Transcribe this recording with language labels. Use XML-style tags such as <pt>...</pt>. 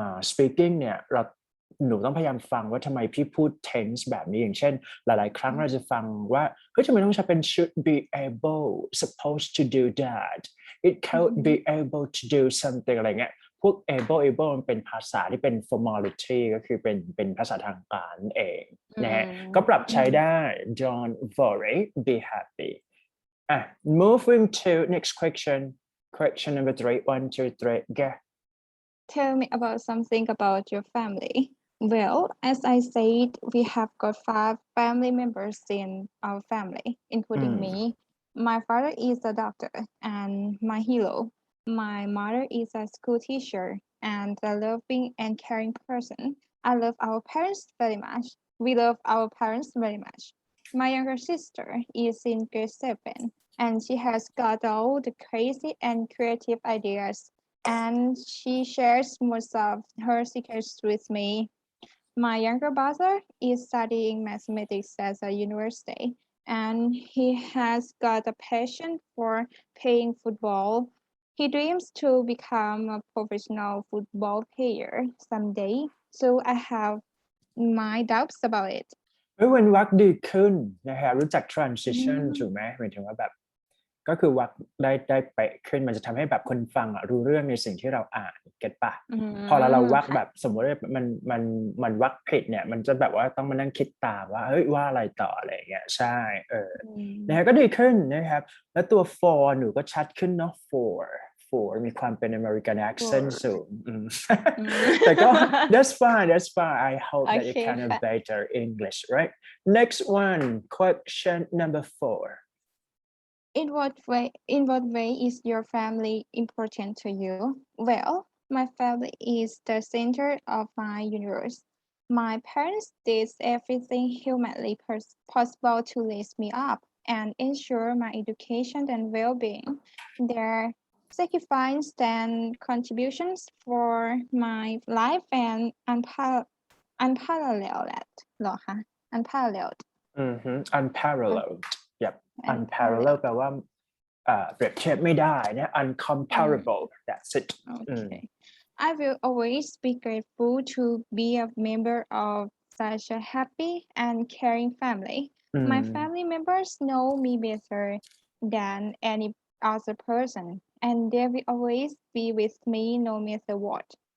<th>speaking เนี่ยหนูต้องพยายามฟังว่าทำไมพี่พูด tense แบบนี้อย่างเช่นหลายๆครั้งเราจะฟังว่าเฮ้ยทำไมต้องใช้เป็น</th> <en>should be able supposed to do that it could be able to do something</en> <th>อะไรเงี้ยพวก able มันเป็นภาษาที่เป็น formality ก็คือเป็นภาษาทางการเองนะฮะก็ปรับใช้ได้</th> <en>don't worry be happy moving to next question number 3 1 2 3 go Tell me about something about your family. Well, as I said, we have got 5 family members in our family, including me. My father is a doctor and my hero. My mother is a school teacher and a loving and caring person. I love our parents very much. We love our parents very much. My younger sister is in grade 7 and she has got all the crazy and creative ideas and she shares most of her secrets with me. My younger brother is studying mathematics at a university, and he has got a passion for playing football. He dreams to become a professional football player someday, so I have my doubts about it.</en> <th>เว้นวรรคดีขึ้นนะฮะรู้จัก transition ถูกไหมหมายถึงว่าแบบก็คือวรรคได้เป๊ะขึ้นมันจะทำให้แบบคนฟังรู้เรื่องในสิ่งที่เราอ่านเก็ตปะพอเราวรรคแบบสมมติว่ามันวรรคผิดเนี่ยมันจะแบบว่าต้องมานั่งคิดตามว่าเฮ้ยว่าอะไรต่ออะไรอย่างเงี้ยใช่ นะฮะก็ดีขึ้นนะครับแล้วตัว for หนูก็ชัดขึ้นเนาะ for มีความเป็น American accent สูงแต่ก็</th> <en>that's fine I hope that you can have better English right next one question number 4 In what way is your family important to you? Well, my family is the center of my universe. My parents did everything humanly possible to raise me up and ensure my education and well-being. Their sacrifice and contributions for my life and unparalleled</en> <th>เหรอคะ</th> <en>unparalleled unparalleled yep unparalleled</en> <th>แปลว่าเปรียบเทียบไม่ได้นะ</th> <en>uncomparable that's it okay I will always be grateful to be a member of such a happy and caring family. My family members know me better than any other person, and they will always be with me no matter what.</en>